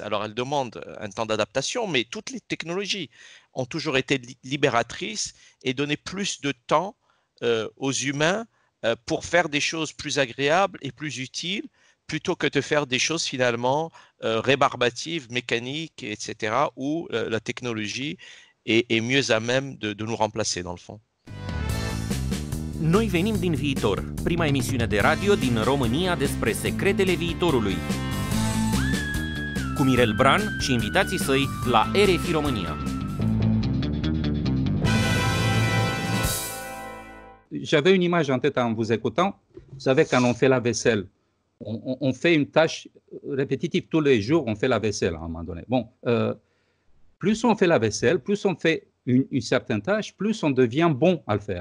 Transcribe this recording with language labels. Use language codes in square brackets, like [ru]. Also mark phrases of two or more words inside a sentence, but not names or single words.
[fr] Alors elles demandent un temps d'adaptation, mais toutes les technologies ont toujours été libératrices et donné plus de temps aux humains pour faire des choses plus agréables et plus utiles plutôt que de faire des choses finalement rébarbatives, mécaniques, etc., où la technologie est mieux à même de nous remplacer dans le fond. [ro] Noi venim din viitor, prima emisiune de radio din România despre secretele viitorului. Cu Mirel Bran și invitații săi la RFI România. [fr] J'avais une image en tête en vous écoutant. Vous savez, quand on fait la vaisselle, on fait une tâche répétitive tous les jours, on fait la vaisselle à un moment donné. Bon, plus on fait la vaisselle, plus on fait une certaine tâche, plus on devient bon à le faire.